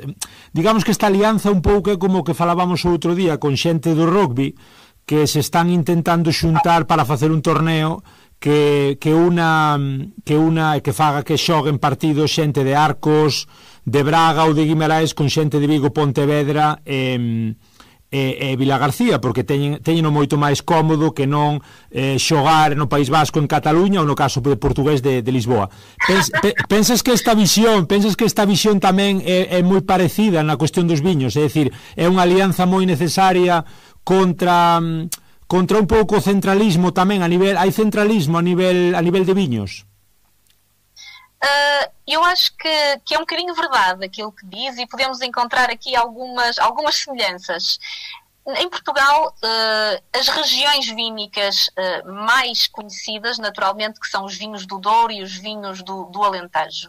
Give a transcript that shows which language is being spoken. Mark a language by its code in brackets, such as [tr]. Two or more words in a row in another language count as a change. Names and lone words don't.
[gl] Digamos que esta alianza un pouco é como que falábamos o outro día con xente do rugby que se están intentando xuntar para facer un torneo que faga que xoguen partidos xente de Arcos, de Braga ou de Guimarães con xente de Vigo, Pontevedra e Vilagarcía, porque teñeno moito máis cómodo que non xogar no País Vasco, en Cataluña, ou no caso de portugués de Lisboa. Pensas que esta visión tamén é moi parecida na cuestión dos viños, é dicir, é unha alianza moi necesaria contra un pouco o centralismo tamén hai centralismo a nivel de viños? [pt] Eu acho que é um bocadinho verdade aquilo que diz, e podemos encontrar aqui algumas semelhanças. Em Portugal, as regiões vínicas mais conhecidas, naturalmente, que são os vinhos do Douro e os vinhos do Alentejo.